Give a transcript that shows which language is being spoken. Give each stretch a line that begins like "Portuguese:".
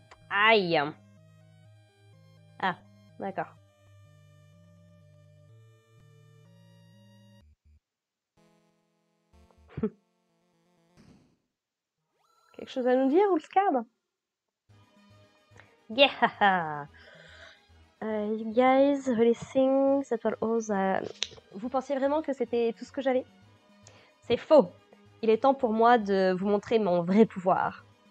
French: Aïe. Ah, d'accord. Quelque chose à nous dire, Ulskab?
English: Yeah! You guys really think that was all.
French: Vous pensiez vraiment que c'était tout ce que j'avais? C'est faux. Il est temps pour moi de vous montrer mon vrai pouvoir.